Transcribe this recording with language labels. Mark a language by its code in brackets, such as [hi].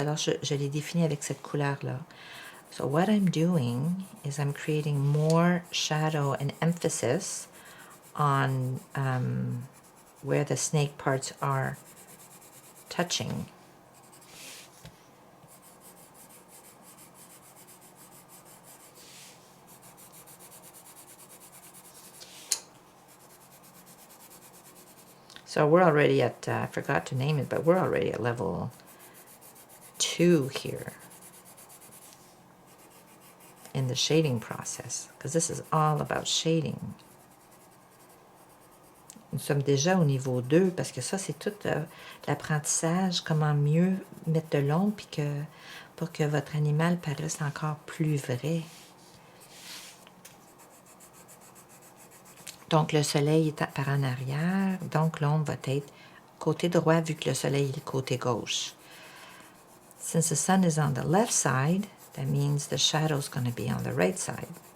[fr] Alors, je les définis avec cette couleur-là. [en] So what I'm doing is I'm creating more shadow and emphasis on where the snake parts are touching. So we're already at, I forgot to name it, but we're already at level 2 here in the shading process, because this is all about shading. [fr] Nous sommes déjà au niveau 2, parce que ça, c'est tout l'apprentissage, comment mieux mettre de l'ombre pour que votre animal paraisse encore plus vrai. Donc, le soleil est par en arrière, donc l'ombre va être côté droit vu que le soleil est côté gauche. [en] Since the sun is on the left side, that means the shadow is going to be on the right side.